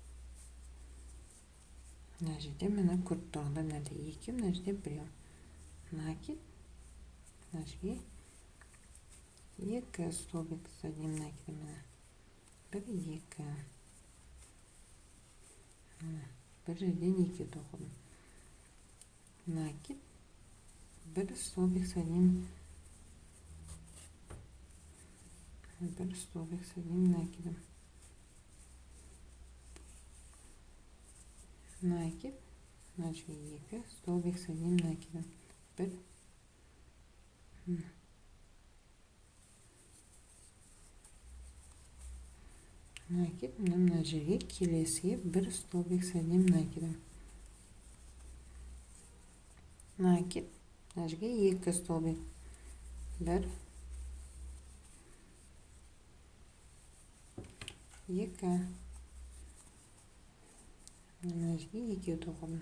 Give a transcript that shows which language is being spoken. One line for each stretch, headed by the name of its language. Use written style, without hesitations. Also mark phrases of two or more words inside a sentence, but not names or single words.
Kazakh: Мына жерде міне көріп тұрғанда мына жерде 2, мына жерде 1.
Russian: Накид.
Kazakh: Мына жерге
Russian: 2 столбик с одним накидом.
Kazakh: 1, 2. Бір жерден 2 тоқыдым.
Russian: Накид. 1 столбик с одним 1 столбик с одним накидом. Накид.
Kazakh: Мына жерге
Russian: 2 столбик с одним накидом. 1. Накид.
Kazakh: Мына жерге келесіге
Russian: 1 столбик с одним накидом.
Kazakh: Накид. Мына жерге 2 столбик. 1 2. Мына жерге 2 тоқыдым.